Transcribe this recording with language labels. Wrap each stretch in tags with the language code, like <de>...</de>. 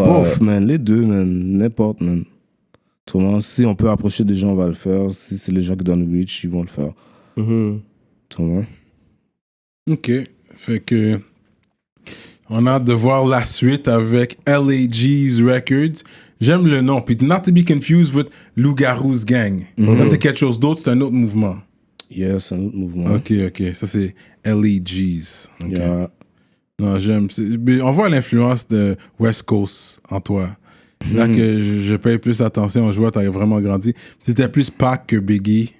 <fr>Bof, man. Les deux, man. N'importe, man. Autrement, si on peut approcher des gens, on va le faire. Si c'est les gens qui donnent le reach, ils vont le faire. Autrement. Ok. Fait que... on a hâte de voir la suite avec LAG's Records. J'aime le nom.</fr> <en>Puis not to be confused with Loup-Garou's Gang.</en> <fr>Ça, c'est quelque chose d'autre. C'est un autre mouvement. Yeah, c'est un autre mouvement. Ok. Ça, c'est LAG's. Okay. Yeah. Non, j'aime. On voit l'influence de West Coast en toi. Là que je paye plus attention, je vois, t'as vraiment grandi. C'était plus Pac que Biggie.</fr>